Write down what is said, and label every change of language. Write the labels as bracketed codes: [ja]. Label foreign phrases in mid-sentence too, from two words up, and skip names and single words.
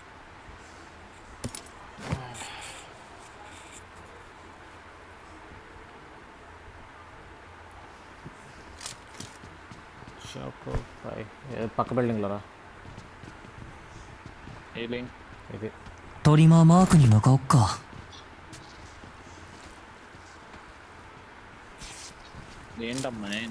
[te] షాప్ పక్క బిల్డింగ్లో రా. హీలింగ్. ఇది [ja] トリマーマークに向かおっか。 [te] ఏంటమ్మా